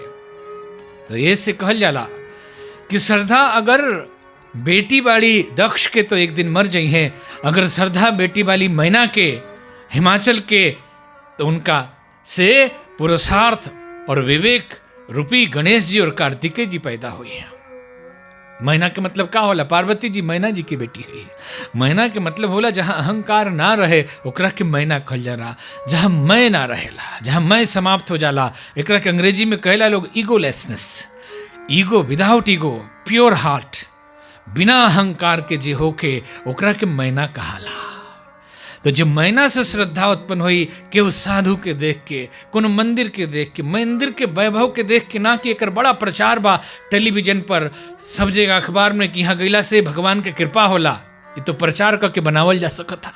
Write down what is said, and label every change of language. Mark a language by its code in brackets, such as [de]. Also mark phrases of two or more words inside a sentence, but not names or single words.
[bho] तो ये से कहल जाला कि श्रद्धा अगर बेटी वाली दक्ष के तो एक दिन मर जाई है, अगर श्रद्धा बेटी वाली मैना के हिमाचल के तो उनका से पुरुषार्थ और विवेक रूपी गणेश जी और कार्तिकेय जी पैदा हुए हैं। मैना के मतलब का होला? पार्वती जी मैना जी की बेटी है। मैना के मतलब होला जहां अहंकार ना रहे ओकरा के मैना कहल जाला, जहां मैं ना रहेला, जहां मैं समाप्त हो जाला, एकरा के अंग्रेजी में कहला लोग ईगोलेसनेस। [en] ego without ego, pure heart, [bho] बिना अहंकार के जे होके ओकरा के मैना कहाला। तो जब मैना से श्रद्धा उत्पन्न हुई कि उस साधु के देख के, कोनो मंदिर के देख के, मंदिर के वैभव के देख के, ना कि एकर बड़ा प्रचार बा टेलीविजन पर, सब जगह अखबार में कि यहाँ गईला से भगवान के कृपा होला, ये तो प्रचार करके बनावल जा सकता।